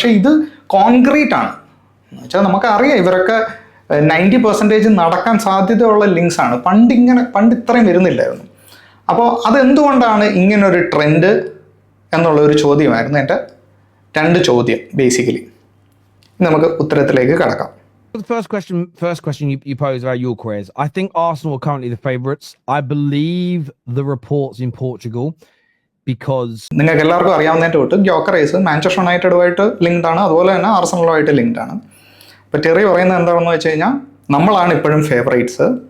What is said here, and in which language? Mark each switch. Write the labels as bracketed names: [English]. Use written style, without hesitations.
[Malayalam] പക്ഷേ ഇത് കോൺക്രീറ്റ് ആണ് എന്ന് വെച്ചാൽ നമുക്കറിയാം ഇവരൊക്കെ 90% നടക്കാൻ സാധ്യതയുള്ള ലിങ്ക്സ് ആണ്. പണ്ട് ഇത്രയും വരുന്നില്ലായിരുന്നു. അപ്പോൾ അതെന്തുകൊണ്ടാണ് ഇങ്ങനൊരു ട്രെൻഡ് എന്നുള്ള ഒരു ചോദ്യമായിരുന്നു എൻ്റെ രണ്ട് ചോദ്യം. ബേസിക്കലി നമുക്ക് ഉത്തരത്തിലേക്ക് കടക്കാം. [English] The first question you posed about Gyökeres. I think Arsenal are currently the favourites. I believe the reports in Portugal because [Malayalam] നിങ്ങൾക്ക് എല്ലാവർക്കും അറിയാവുന്നതിൻ്റെ തൊട്ട് ഗ്യോക്കറേസ് മാഞ്ചസ്റ്റർ യുണൈറ്റഡുമായിട്ട് ലിങ്ക്ഡ് ആണ്, അതുപോലെ തന്നെ ആർസണലുമായിട്ട് ലിങ്ക്ഡ് ആണ്. അപ്പോൾ ടെറി പറയുന്നത് എന്താണെന്ന് വെച്ച് കഴിഞ്ഞാൽ നമ്മളാണ് ഇപ്പോഴും ഫേവറേറ്റ്സ്.